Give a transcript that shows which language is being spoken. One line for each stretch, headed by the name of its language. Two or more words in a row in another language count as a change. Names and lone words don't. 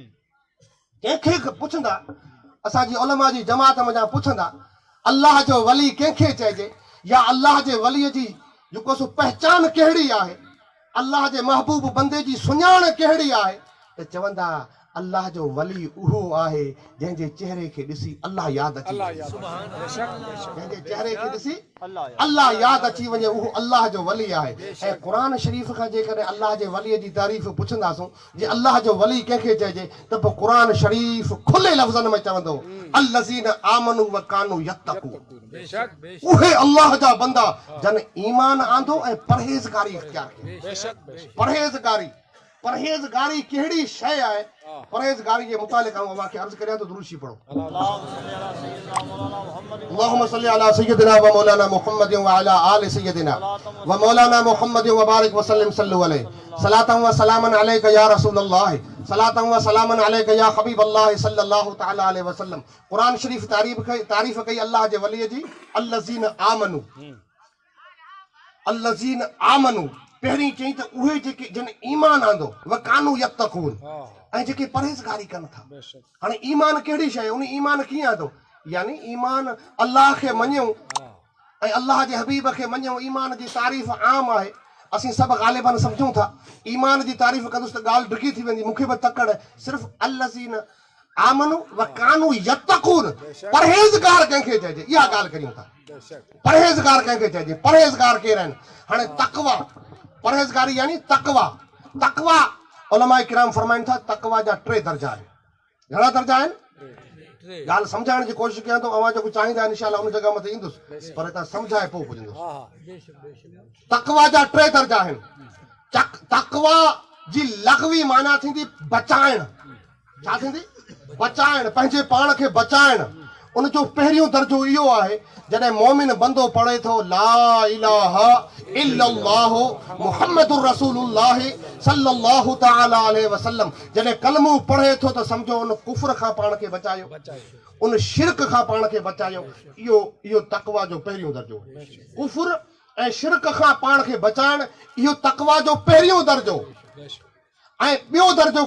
Sindhi: कंहिंखे पुछंदा असांजी उलमा जी जमात में पुछंदा अल्लाह जो वली कंहिंखे चइजे या अल्लाह जे वलीअ जी जेको सो पहचान कहिड़ी आहे अल्लाह जे महबूब बंदे जी सुञाण कहिड़ी आहे त चवंदा अल्लाह जो वली उहो आहे जंहिंजे चेहरे खे ॾिसी अल्लाह यादि अची जंहिंजे चेहरे खे ॾिसी अल्लाह यादि अची वञे उहो अल्लाह जो वली आहे ऐं क़ुरान शरीफ़ खां जेकॾहिं अल्लाह जे वलीअ जी तारीफ़ पुछंदासूं जे अल्लाह जो वली कंहिंखे चइजे त पोइ क़ुरान शरीफ़ खुले लफ़्ज़नि में चवंदो
Arabic: الذين آمنوا وكانوا
Sindhi: यत्तक़ून उहे अल्लाह जा बंदा जन ईमान आंदो ऐं परहेज़गारी इख्तियार कई परहेज़गारी कहिड़ी शइ आहे परहेज़गारी जे मुतालिक़ अवांखे अर्ज़ करियां तो दुरूद पढ़ो
Arabic: اللهم صل على سيدنا ومولانا محمد وعلى آل سيدنا ومولانا محمد وبارك وسلم صلوا عليه صلاة وسلاما عليك يا رسول الله صلاة وسلاما عليك يا حبيب الله صلى الله تعالى عليه وسلم
Sindhi: कुरान शरीफ तारीफ़ कई अल्लाह जे वलीअ जी
Arabic: الذين آمنوا
Sindhi: पहिरीं चई त उहे जेके जिन ईमान आंदो
Arabic: وكانوا يتقون
Sindhi: ऐं जेके परहेज़गारी कनि था हाणे ईमान कहिड़ी शइ उन ईमान कीअं आंदो यानी ईमान अल्लाह खे मञूं ऐं अल्लाह जे हबीब खे मञूं ईमान जी तारीफ़ आम आहे असीं सभु ग़ालिबन सम्झूं था ईमान जी तारीफ़ कंदुसि त ॻाल्हि ढिघी थी वेंदी मूंखे बि तकड़ सिर्फ़ु
Arabic: الذين آمنوا وكانوا يتقون
Sindhi: परहेज़गार कंहिंखे चइजे इहा ॻाल्हि करियूं था परहेज़गार कंहिंखे चइजे परहेज़गार केरु आहिनि हाणे तक़वा परहेज़गारी यानी तक़वा उलमा किराम फरमाइनि था तक़वा जा 3 दर्जा आहिनि घणा दर्जा आहिनि ॻाल्हि सम्झाइण जी कोशिशि कयां थो अवां जेको चाहींदा इंशाअल्लाह उन जॻह मथे ईंदुसि पर हितां सम्झाए पोइ पुॼंदुसि तक़वा जा 3 दर्जा आहिनि तक़वा जी लग़वी माना थींदी बचाइण छा थींदी बचाइण पंहिंजे पाण खे बचाइण उन जो पहिरियों दर्जो इहो आहे जॾहिं मोमिन बंदो पढ़े थो
Arabic: لا إله إلا الله محمد رسول الله صلى الله تعالى عليه وسلم
Sindhi: जॾहिं कलमो पढ़े थो त सम्झो उन कुफ्र खां पाण खे बचायो उन शिरक खां पाण खे बचायो इहो तक़वा जो पहिरियों दर्जो कुफ्र ऐं शिरक खां पाण खे बचाइण इहो तक़वा जो पहिरियों दर्जो ऐं ॿियो दर्जो